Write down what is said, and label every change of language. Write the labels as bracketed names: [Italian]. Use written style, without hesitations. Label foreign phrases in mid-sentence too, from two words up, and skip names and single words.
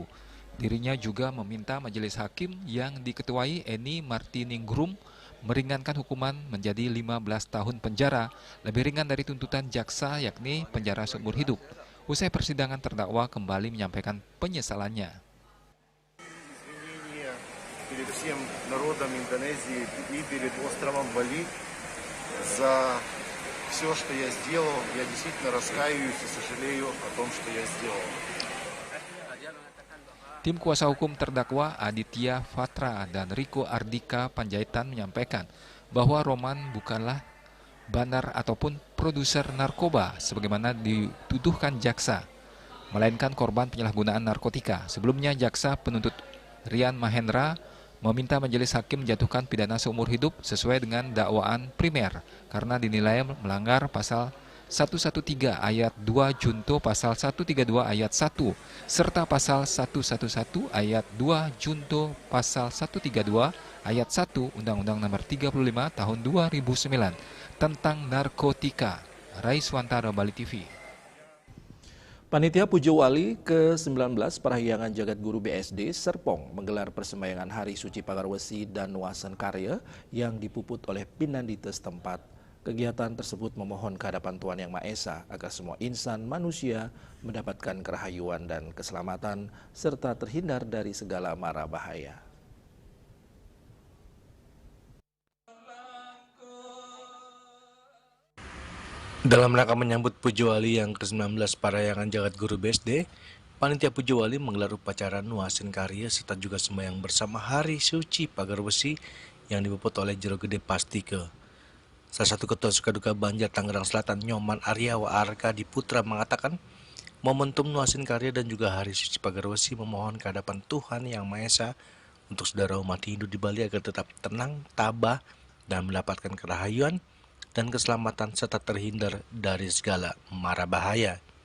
[Indonesian] Dirinya juga meminta majelis hakim yang diketuai Eni Martiningrum meringankan hukuman menjadi 15 tahun penjara, lebih ringan dari tuntutan jaksa yakni penjara seumur hidup. Usai persidangan, terdakwa kembali menyampaikan penyesalannya. [Russian] Перед всем народом Индонезии и перед островом Бали за все, что я сделал. Я действительно раскаиваюсь и сожалею о том, что я сделал. [Indonesian] Tim kuasa hukum terdakwa Aditya Fatra dan Riko Ardika Panjaitan menyampaikan bahwa Roman bukanlah bandar ataupun produser narkoba sebagaimana dituduhkan jaksa, melainkan korban penyalahgunaan narkotika. Sebelumnya jaksa penuntut Rian Mahendra meminta majelis hakim menjatuhkan pidana seumur hidup sesuai dengan dakwaan primer karena dinilai melanggar pasal 113 ayat 2 Junto pasal 132 ayat 1 serta pasal 111 ayat 2 Junto pasal 132 ayat 1 Undang-Undang Nomor 35 Tahun 2009 tentang narkotika. Raiswantara, Bali TV. Panitia Pujo Wali ke-19 Parahyangan Jagat Guru BSD Serpong menggelar persembayangan Hari Suci Pagarwesi dan Nuasan Karya yang dipuput oleh Pinandita setempat. Kegiatan tersebut memohon kehadapan Tuhan Yang Maha Esa agar semua insan manusia mendapatkan kerahayuan dan keselamatan serta terhindar dari segala mara bahaya. Dalam rangka menyambut Pujo Wali yang ke-19 Parahyangan Jagat Guru BSD, Panitia Pujo Wali menggelar upacara Nuasin Karya serta juga sembahyang bersama Hari Suci Pagarwesi yang dipuput oleh Jero Gede Pastike. Salah satu Ketua Sukaduka Banjar Tangerang Selatan Nyoman Aryawa Arkadi Putra mengatakan momentum Nuasin Karya dan juga Hari Suci Pagarwesi memohon kehadapan Tuhan Yang Maha Esa untuk saudara umat Hindu di Bali agar tetap tenang, tabah, dan mendapatkan kerahayuan dan keselamatan serta terhindar dari segala mara bahaya.